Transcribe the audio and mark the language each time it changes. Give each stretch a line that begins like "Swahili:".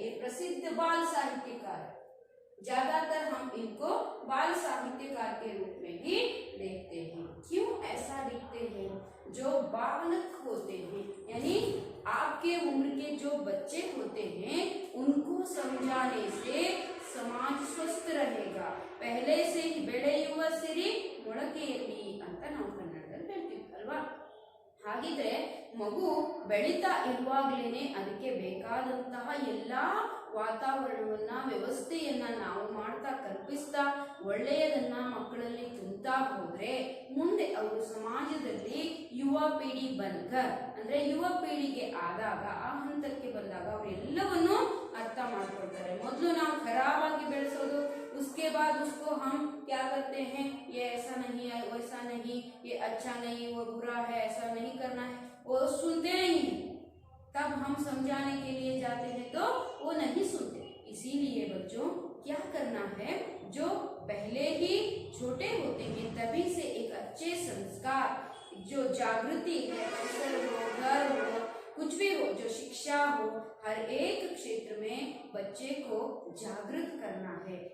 Hindi: एक प्रसिद्ध बाल साहित्यकार है, ज्यादातर हम इनको बाल साहित्यकार के रूप में ही देखते हैं। क्यों ऐसा लिखते हैं? जो बालक होते हैं, यानी आपके उम्र के जो बच्चे होते हैं, उनको समझाने से समाज स्वस्थ रहेगा। पहले से ही
Kannada: ಬೆಳೆಯುವ ಸಿರಿ ಮೊಳಕೆಯಲ್ಲಿ ಅಂತ ನಾವು ಕನ್ನಡದಲ್ಲಿ ಹೇಳ್ತೀವಿ ಅಲ್ವಾ. ಹಾಗಿದ್ರೆ ಮಗು ಬೆಳೀತಾ ಇರುವಾಗಲೇನೆ ಅದಕ್ಕೆ ಬೇಕಾದಂತಹ ಎಲ್ಲಾ ವಾತಾವರಣವನ್ನ, ವ್ಯವಸ್ಥೆಯನ್ನ ನಾವು ಮಾಡ್ತಾ, ಕಲ್ಪಿಸ್ತಾ, ಒಳ್ಳೆಯದನ್ನ ಮಕ್ಕಳಲ್ಲಿ ತುಂಬ್ತಾ ಹೋದ್ರೆ ಮುಂದೆ ಅವರು ಸಮಾಜದಲ್ಲಿ ಯುವ ಪೀಳಿ ಬನ್ಕರ್ ಅಂದ್ರೆ ಯುವ ಪೀಳಿಗೆ ಆದಾಗ, ಆ ಹಂತಕ್ಕೆ ಬಂದಾಗ ಅವರೆಲ್ಲವನ್ನೂ ಅರ್ಥ ಮಾಡ್ಕೊಳ್ತಾರೆ. ಮೊದಲು ನಾವು ಖರಾಬಾಗಿ ಬೆಳೆಸೋದು,
Hindi: उसके बाद उसको हम क्या करते हैं, ये ऐसा नहीं है, वैसा नहीं, ये अच्छा नहीं, वो बुरा है, ऐसा नहीं करना है, वो सुनते नहीं है। तब हम समझाने के लिए जाते हैं तो वो नहीं सुनते। इसीलिए बच्चों क्या करना है, जो पहले ही छोटे होते हैं तभी से एक अच्छे संस्कार, जो जागृति है, अवसर हो, घर हो, कुछ भी हो, जो शिक्षा हो, हर एक क्षेत्र में बच्चे को जागृत करना है।